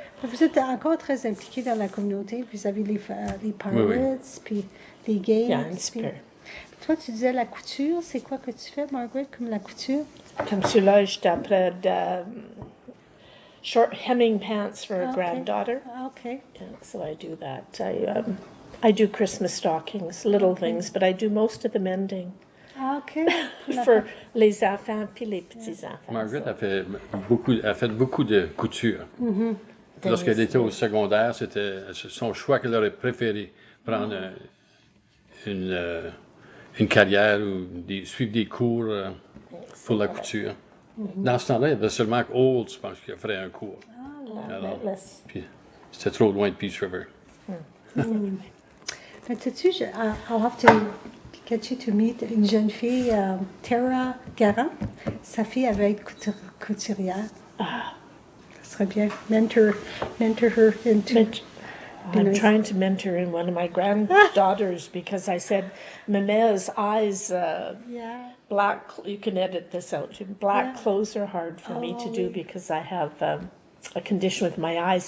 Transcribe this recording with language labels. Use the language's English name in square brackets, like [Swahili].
[French] Vous êtes encore très impliqué dans la communauté. Vous avez les Pirates, puis les games. Un petit peu. Toi, tu disais la couture. C'est quoi que tu fais, Margaret, comme la couture? Comme celui-là, j'étais après de [English] short hemming pants for a granddaughter. OK. So I do that. I do Christmas stockings, little things, but I do most of the mending. OK. [French] For les enfants puis les petits-enfants. Margaret a fait beaucoup de couture. Lorsqu'elle était au secondaire, c'était son choix qu'elle aurait préféré, prendre une carrière ou suivre des cours pour la couture. Dans ce temps-là, il y avait seulement Olds, je pense, qui ferait un cours. Alors, puis, c'était trop loin de Peace River. Mais sais-tu, [English] I'll have to get you to meet [French] une jeune fille, [English] Tara Garant. [French] Sa fille avait été couturière. Ça serait bien. [English] Mentor her into... I'm trying to mentor in one of my granddaughters because I said, Mame's eyes, black, you can edit this out. Black clothes are hard for me to do because I have a condition with my eyes.